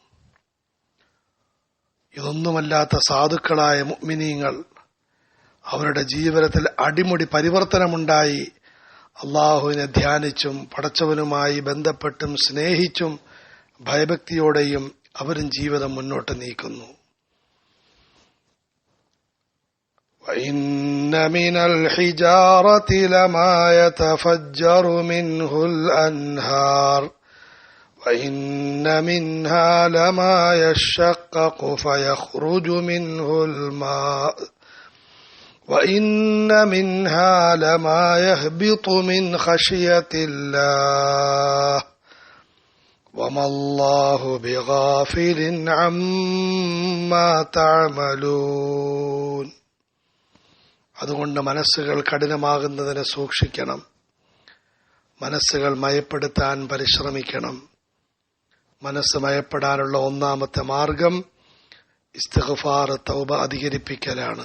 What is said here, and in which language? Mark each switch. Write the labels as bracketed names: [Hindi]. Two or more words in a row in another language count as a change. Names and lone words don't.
[Malayalam] ഇതൊന്നുമല്ലാത്ത സാധുക്കളായ മുഅ്മിനീങ്ങൾ, അവരുടെ ജീവിതത്തിൽ അടിമുടി പരിവർത്തനമുണ്ടായി അള്ളാഹുവിനെ ധ്യാനിച്ചും പടച്ചവനുമായി ബന്ധപ്പെട്ടും സ്നേഹിച്ചും ഭയഭക്തിയോടെയും അവരും ജീവിതം മുന്നോട്ട് നീക്കുന്നു. [Arabic] وَإِنَّ مِنَ الْحِجَارَةِ لَمَا يَتَفَجَّرُ مِنْهُ الْأَنْهَارُ وَإِنَّ مِنْهَا لَمَا يَشَّقَّقُ فَيَخْرُجُ مِنْهُ الْمَاءُ وَإِنَّ مِنْهَا لَمَا يَهْبِطُ مِنْ خَشْيَةِ اللَّهِ وَمَا اللَّهُ بِغَافِلٍ عَمَّا تَعْمَلُونَ. [Malayalam] അതുകൊണ്ട് മനസ്സുകൾ കഠിനമാകുന്നതിനെ സൂക്ഷിക്കണം. മനസ്സുകൾ മയപ്പെടുത്താൻ പരിശ്രമിക്കണം. മനസ്സ് മയപ്പെടാനുള്ള ഒന്നാമത്തെ മാർഗം ഇസ്തിഗ്ഫാർ, തൗബ അധികരിപ്പിക്കലാണ്.